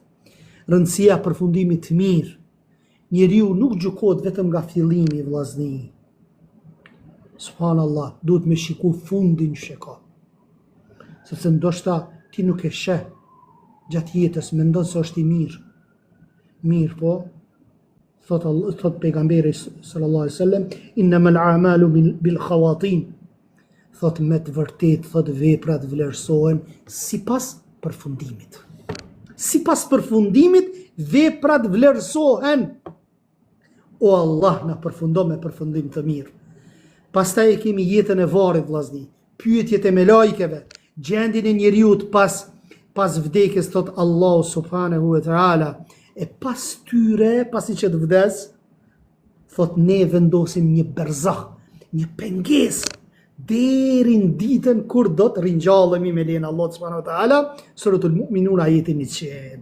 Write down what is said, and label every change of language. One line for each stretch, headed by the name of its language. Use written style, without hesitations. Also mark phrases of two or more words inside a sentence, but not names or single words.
Albanian: Rëndësia përfundimit të mirë. Njeriu nuk gjykohet vetëm nga fillimi, vllazni. Subhanallah, duhet me shiku fundin që ka. Sepse ndoshta ti nuk e sheh gjatë jetës, mendon se është i mirë. Mirë po, thot pejgamberi
Arabic: صلى الله عليه وسلم, إنما الأعمال بالخواتيم.
Albanian: Thot me të vërtet, thot veprat vlerësohen sipas përfundimit. Sipas përfundimit, veprat vlerësohen. O Allah, na përfundo me përfundim të mirë. Pastaj e kemi jetën e varrit, vllazni, pyetjet e melajkeve, gjendjen e njeriut pas vdekjes, thot Allahu
Arabic: سبحانه وتعالى,
Albanian: e pas tyre, pasi që të vdes, thot ne vendosim një berzah, një pengesë, deri në ditën kur do të ringjallemi me lejen Allah
Arabic: سبحانه وتعالى,
Albanian: suratul Mu'minun ajetin 100.